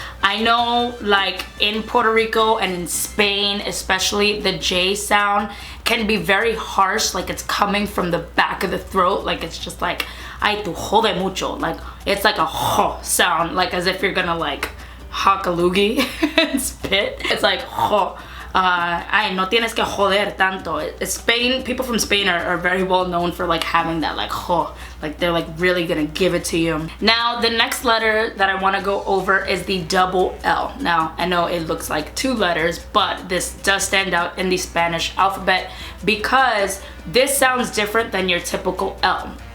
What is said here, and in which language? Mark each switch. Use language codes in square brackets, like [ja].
[en] I know like in Puerto Rico and in Spain especially, the J sound can be very harsh, like it's coming from the back of the throat, like it's just like, [es] ay tu jode mucho, [en] like it's like a ho sound, like as if you're gonna like hock a loogie and spit. It's like ho. [es] Ay, no tienes que joder tanto. [en] Spain, people from Spain are very well known for like having that like ho, like they're like really gonna give it to you. Now the next letter that I want to go over is the double L. Now I know it looks like two letters, but this does stand out in the Spanish alphabet because this sounds different than your typical L.